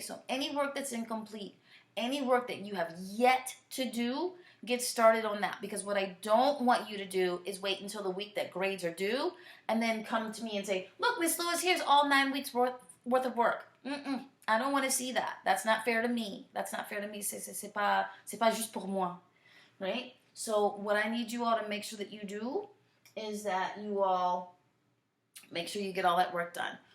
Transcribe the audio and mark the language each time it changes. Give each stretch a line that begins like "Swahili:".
English: So any work that's incomplete, any work that you have yet to do, get started on that, because what I don't want you to do is wait until the week that grades are due and then come to me and say, look, Miss Lewis, here's all 9 weeks worth of work. I don't want to see that. That's not fair to me. That's not fair to me.
French: C'est pas juste pour moi, right?
English: So what I need you all to make sure that you do is that you all make sure you get all that work done.